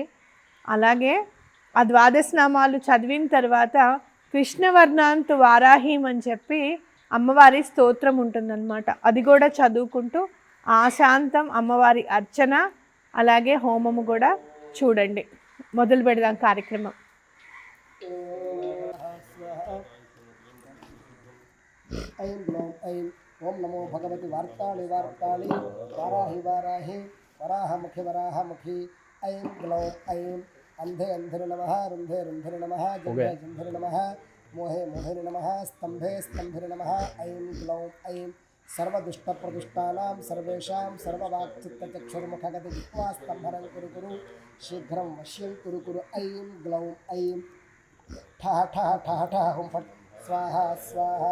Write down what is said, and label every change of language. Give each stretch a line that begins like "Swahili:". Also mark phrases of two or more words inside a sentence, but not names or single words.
Telugu: అలాగే ఆ 12 నామాలు చదివిన తర్వాత
Sanskrit: కృష్ణవర్ణాంతు వారాహిం
Telugu: అని చెప్పి అమ్మవారి స్తోత్రం ఉంటుందన్నమాట. అది కూడా చదువుకుంటూ ఆశాంతం అమ్మవారి అర్చన, అలాగే హోమము కూడా చూడండి. మొదలు పెడదాం కార్యక్రమం.
Sanskrit: ऐं ग्लौं ऐं ओं नमो भगवति वार्ताळि वार्ताळि वाराहि वाराहि वराहमुखि वराहमुखि ऐं ग्लौं ऐं अन्धे अन्धिरि नमः रुन्धे रुन्धिरि नमः जन्धे जन्धिरि नमः मोहे मोहिनि नमः स्तम्भे स्तम्भिरि नमः ऐं ग्लौं ऐं सर्वदुष्टप्रदुष्टानां सर्वेषां सर्ववाक्चित्तचक्षुर्मुखगति जिह्वा स्तम्भनं कुरु कुरु शीघ्रं वश्यं कुरु कुरु ऐं ग्लौं ऐं ठः ठः ठः ठः हुं फट् स्वाहा स्वाहा.